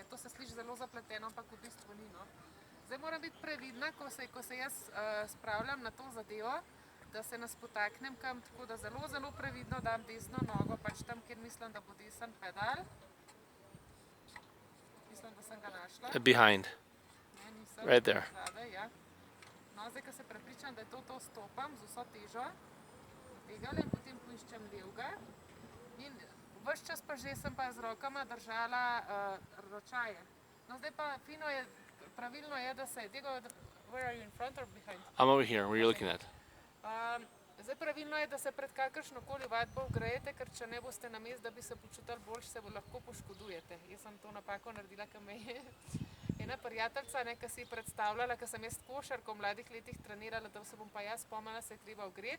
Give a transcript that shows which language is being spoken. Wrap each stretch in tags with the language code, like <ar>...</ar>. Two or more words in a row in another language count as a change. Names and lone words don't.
<sl>To se sliši zelo zapleteno, ampak v bistvu ni, no. Zdaj moram biti previdna, ko se jaz spravljam na to zadevo, da se nas potaknem kam, tako da zelo previdno dam desno nogo, pač tam, kjer mislim, da bo desen pedal. Mislim, da sem ga našla.</sl> <en>Behind.</en> <sl>Ne, nisem.</sl> <en>Right there.</en> <sl>Zadaj, ja. No, zdaj, ko se prepričam, da je to stopam z vso težo, tegale in potem poiščem levega. In ves čas pa že sem pa z rokama držala ročaje. No, zdaj pa pravilno je, da se,</sl> <en>Diego, where are you, in front or behind? I'm over here, where are you looking at?</en> <sl>Zdaj pravilno je, da se pred kakršnokoli vadbo ogrejete, ker če ne boste namesto, da bi se počutili boljše, se lahko poškodujete. Jaz sem to napako naredila, ker me je ena prijateljica, ki si je predstavljala, ker sem jaz košarko v mladih letih trenirala, da se bom pa jaz spomnila, se je treba ogreti.</sl>